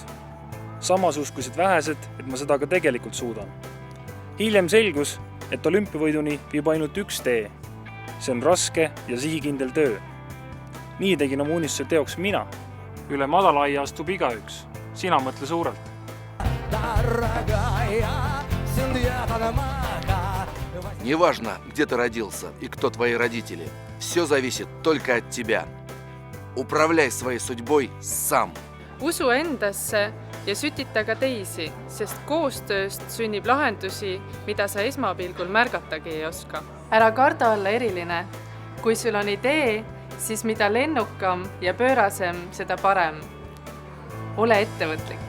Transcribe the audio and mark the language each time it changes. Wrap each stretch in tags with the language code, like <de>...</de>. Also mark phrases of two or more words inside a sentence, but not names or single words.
<et>Samas uskusid vähesed, et ma seda ka tegelikult suudan. Hiljem selgus, et olümpiavõiduni viib ainult üks tee. See on raske ja sihikindel töö. Nii tegin oma unistuse teoks mina. Üle madala aia astub igaüks. Sina mõtle suurelt.</et> <ru>Неважно, где ты родился и кто твои родители. Все зависит только от тебя. Upravляй своей судьбой сам.</ru> <et>Usu endasse ja sütita ka teisi, sest koostööst sünnib lahendusi, mida sa esmapilgul märgatagi ei oska. Ära karda olla eriline. Kui sul on idee, siis mida lennukam ja pöörasem, seda parem. Ole ettevõtlik.</et>